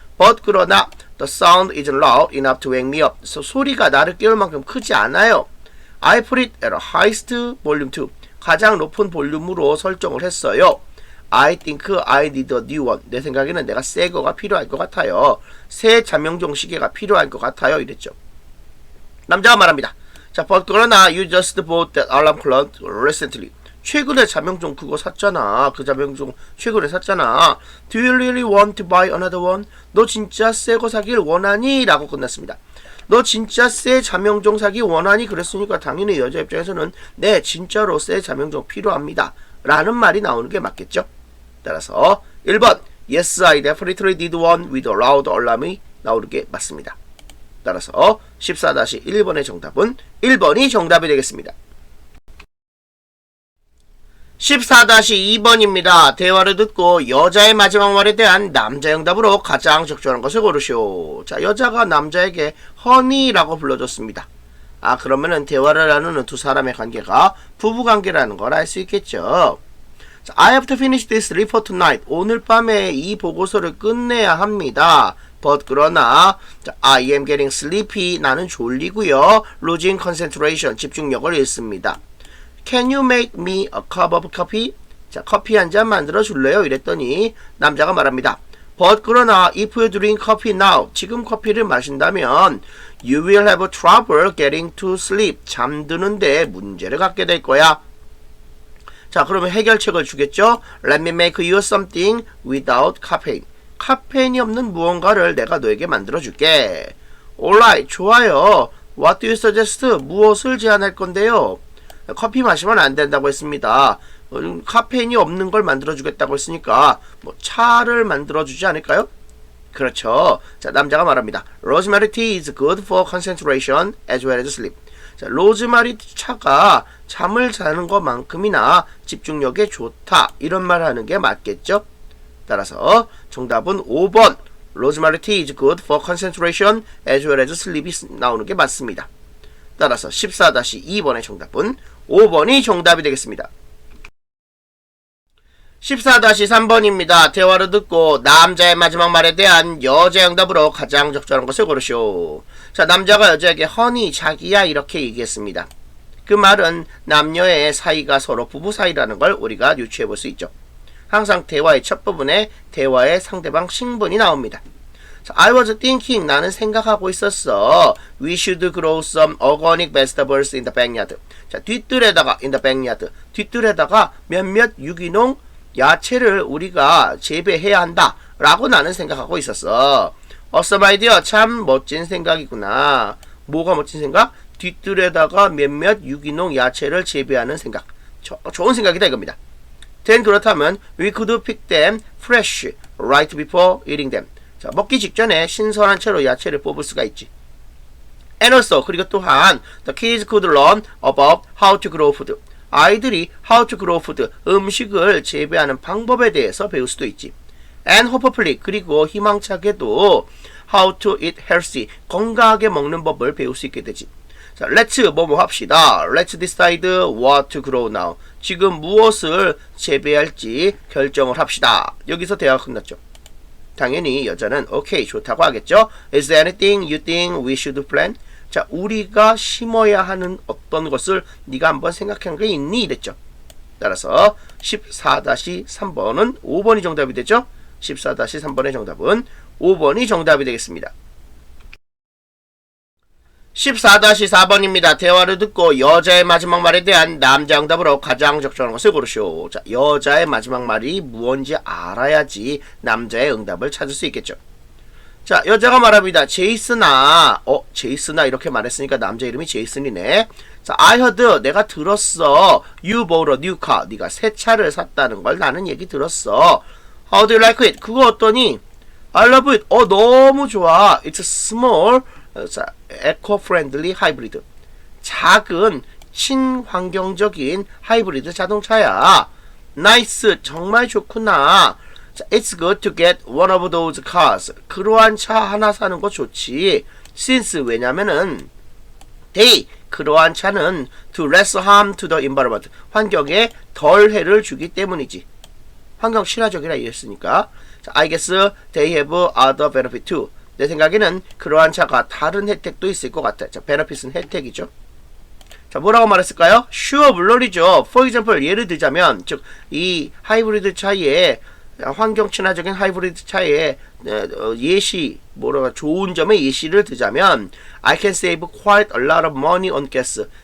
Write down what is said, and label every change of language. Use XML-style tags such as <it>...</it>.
<en>But</en> <ko>그러나</ko> <en>the sound isn't loud enough to wake me up.</en> <ko>소리가 나를 깨울 만큼 크지 않아요.</ko> <en>I put it at a highest volume 2.</en> <ko>가장 높은 볼륨으로 설정을 했어요.</ko> <en>I think I need a new one.</en> <ko>내 생각에는 내가 새 거가 필요할 것 같아요. 새 자명종 시계가 필요할 것 같아요. 이랬죠. 남자가 말합니다.</ko> <en>자, but</en> <ko>그러나</ko> <en>you just bought that alarm clock recently.</en> <ko>최근에 자명종 그거 샀잖아. 그 자명종 최근에 샀잖아.</ko> <en>Do you really want to buy another one?</en> <ko>너 진짜 새 거 사길 원하니? 라고 끝났습니다. 너 진짜 새 자명종 사기 원하니? 그랬으니까 당연히 여자 입장에서는 네, 진짜로 새 자명종 필요합니다. 라는 말이 나오는 게 맞겠죠? 따라서 1번</ko> <en>Yes, I definitely did one with a loud alarm이</en> <ko>나오는 게 맞습니다. 따라서 14-1번의 정답은 1번이 정답이 되겠습니다. 14-2번입니다. 대화를 듣고 여자의 마지막 말에 대한 남자의 응답으로 가장 적절한 것을 고르시오. 자, 여자가 남자에게 허니라고 불러줬습니다. 아, 그러면은 대화를 나누는 두 사람의 관계가 부부관계라는 걸 알 수 있겠죠.</ko> <en>자, I have to finish this report tonight.</en> <ko>오늘 밤에 이 보고서를 끝내야 합니다.</ko> <en>But</en> <ko>그러나</ko> <en>자, I am getting sleepy.</en> <ko>나는 졸리고요.</ko> <en>Losing concentration.</en> <ko>집중력을 잃습니다.</ko> <en>Can you make me a cup of coffee?</en> <ko>자, 커피 한 잔 만들어 줄래요? 이랬더니 남자가 말합니다.</ko> <en>But 그러나 if you drink coffee now,</en> <ko>지금 커피를 마신다면</ko> <en>you will have trouble getting to sleep.</en> <ko>잠드는데 문제를 갖게 될 거야. 자, 그러면 해결책을 주겠죠?</ko> <en>Let me make you something without caffeine.</en> <ko>카페인이 없는 무언가를 내가 너에게 만들어 줄게.</ko> <en>Alright,</en> <ko>좋아요.</ko> <en>What do you suggest?</en> <ko>무엇을 제안할 건데요? 커피 마시면 안 된다고 했습니다. 카페인이 없는 걸 만들어주겠다고 했으니까 뭐 차를 만들어주지 않을까요? 그렇죠. 자, 남자가 말합니다.</ko> <en>Rosemary tea is good for concentration as well as sleep.</en> <ko>자, 로즈마리 차가 잠을 자는 것만큼이나 집중력에 좋다. 이런 말 하는 게 맞겠죠? 따라서 정답은 5번.</ko> <en>Rosemary tea is good for concentration as well as sleep이</en> <ko>나오는 게 맞습니다. 따라서 14-2번의 정답은 5번이 정답이 되겠습니다. 14-3번입니다. 대화를 듣고 남자의 마지막 말에 대한 여자의 응답으로 가장 적절한 것을 고르시오. 자, 남자가 여자에게 허니, 자기야 이렇게 얘기했습니다. 그 말은 남녀의 사이가 서로 부부 사이라는 걸 우리가 유추해 볼 수 있죠. 항상 대화의 첫 부분에 대화의 상대방 신분이 나옵니다. 자,</ko> <en>I was thinking.</en> <ko>나는 생각하고 있었어.</ko> <en>We should grow some organic vegetables in the backyard. 자,</en> <ko>뒷뜰에다가</ko> <en>in the backyard.</en> <ko>뒷뜰에다가 몇몇 유기농 야채를 우리가 재배해야 한다. 라고 나는 생각하고 있었어.</ko> <en>Awesome idea.</en> <ko>참 멋진 생각이구나. 뭐가 멋진 생각? 뒷뜰에다가 몇몇 유기농 야채를 재배하는 생각. 좋은 생각이다 이겁니다.</ko> <en>Then</en> <ko>그렇다면</ko> <en>we could pick them fresh right before eating them.</en> <ko>자, 먹기 직전에 신선한 채로 야채를 뽑을 수가 있지.</ko> <en>And also,</en> <ko>그리고 또한</ko> <en>the kids could learn about how to grow food.</en> <ko>아이들이</ko> <en>how to grow food,</en> <ko>음식을 재배하는 방법에 대해서 배울 수도 있지.</ko> <en>And hopefully,</en> <ko>그리고 희망차게도</ko> <en>how to eat healthy,</en> <ko>건강하게 먹는 법을 배울 수 있게 되지. 자,</ko> <en>let's</en> <ko>뭐뭐 합시다.</ko> <en>Let's decide what to grow now.</en> <ko>지금 무엇을 재배할지 결정을 합시다. 여기서 대화가 끝났죠. 당연히 여자는 오케이 좋다고 하겠죠.</ko> <en>Is there anything you think we should plan?</en> <ko>자, 우리가 심어야 하는 어떤 것을 네가 한번 생각한 게 있니? 이랬죠. 따라서 14-3번은 5번이 정답이 되죠. 14-3번의 정답은 5번이 정답이 되겠습니다. 14-4번입니다. 대화를 듣고 여자의 마지막 말에 대한 남자 응답으로 가장 적절한 것을 고르시오. 자, 여자의 마지막 말이 무언지 알아야지 남자의 응답을 찾을 수 있겠죠. 자, 여자가 말합니다. 제이슨아, 제이슨아 이렇게 말했으니까 남자 이름이 제이슨이네. 자,</ko> <en>I heard,</en> <ko>내가 들었어.</ko> <en>You bought a new car.</en> <ko>네가 새 차를 샀다는 걸 나는 얘기 들었어.</ko> <en>How do you like it?</en> <ko>그거 어떠니?</ko> <en>I love it.</en> <ko>너무 좋아.</ko> <en>It's a small, 자, eco-friendly hybrid.</en> <ko>작은 친환경적인 하이브리드 자동차야.</ko> <en>Nice,</en> <ko>정말 좋구나.</ko> <en>자, It's good to get one of those cars.</en> <ko>그러한 차 하나 사는 거 좋지.</ko> <en>Since,</en> <ko>왜냐면은</ko> <en>they,</en> <ko>그러한 차는</ko> <en>to less harm to the environment.</en> <ko>환경에 덜 해를 주기 때문이지. 환경 친화적이라 이랬으니까.</ko> <en>자, I guess they have other benefit too.</en> <ko>내 생각에는 그러한 차가 다른 혜택도 있을 것 같아. 자, benefit은 혜택이죠. 자, 뭐라고 말했을까요?</ko> <en>Sure,</en> <ko>물론이죠.</ko> <en>For example,</en> <ko>예를 들자면, 즉, 이 하이브리드 차에, 환경 친화적인 하이브리드 차에 예시, 좋은 점의 예시를 들자면,</ko> <en>I can save quite a lot of money on gas.</en>